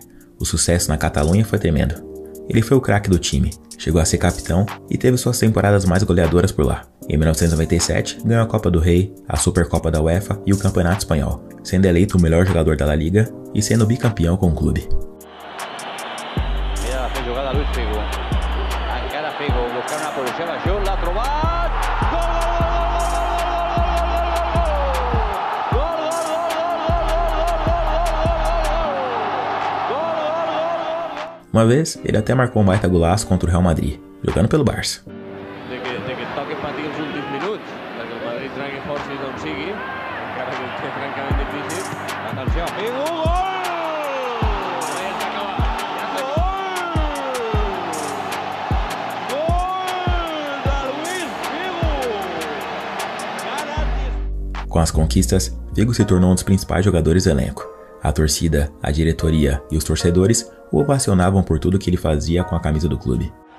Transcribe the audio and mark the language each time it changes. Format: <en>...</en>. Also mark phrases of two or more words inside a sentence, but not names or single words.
<pt>O sucesso na Catalunha foi tremendo. Ele foi o craque do time, chegou a ser capitão e teve suas temporadas mais goleadoras por lá. Em 1997, ganhou a Copa do Rei, a Supercopa da UEFA e o Campeonato Espanhol, sendo eleito o melhor jogador da La Liga e sendo bicampeão com o clube.</pt> <ca>Luis Figo, encara Figo, buscar una posición a Jul, l'ha trobat,</ca> <pt>Uma vez, ele até marcou um baita golaço contra o Real Madrid, jogando pelo Barça.</pt> <ca>de que toqui patir els últims minuts, perquè el Madrid tragui força i d'on sigui, encara que és francament difícil. Atenció, Figo, gol!</ca> <pt>Com as conquistas, Figo se tornou um dos principais jogadores do elenco. A torcida, a diretoria e os torcedores o ovacionavam por tudo que ele fazia com a camisa do clube.</pt>